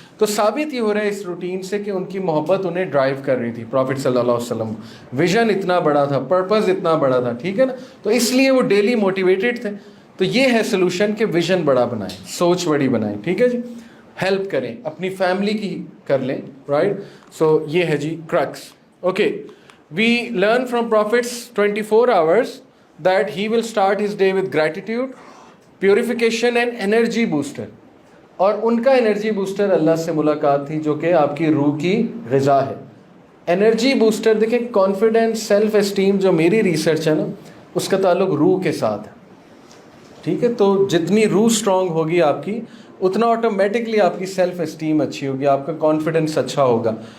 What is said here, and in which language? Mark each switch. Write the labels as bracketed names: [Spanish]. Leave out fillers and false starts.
[Urdu] تو ثابت ہی ہو رہا ہے اس روٹین سے کہ ان کی محبت انہیں ڈرائیو کر رہی تھی. پروفٹ صلی اللہ علیہ وسلم ویژن اتنا بڑا تھا، پرپز اتنا بڑا تھا. ٹھیک ہے نا، تو اس لیے وہ ڈیلی موٹیویٹڈ تھے. تو یہ ہے سلوشن کہ ویژن بڑا بنائیں، سوچ بڑی بنائیں. ٹھیک ہے جی. ہیلپ کریں، اپنی فیملی کی کر لیں. رائٹ. سو یہ ہے جی crux. Okay, we learn from prophets [English] 24 hours that he will start his day with gratitude, purification and energy booster. [Urdu] اور ان کا انرجی بوسٹر اللہ سے ملاقات تھی، جو کہ آپ کی روح کی غذا ہے. انرجی بوسٹر دیکھیں، کانفیڈنس، سیلف اسٹیم، جو میری ریسرچ ہے نا، اس کا تعلق روح کے ساتھ ہے. ٹھیک ہے، تو جتنی روح اسٹرانگ ہوگی آپ کی، اتنا آٹومیٹکلی آپ کی سیلف اسٹیم اچھی ہوگی، آپ کا کانفیڈنس اچھا ہوگا.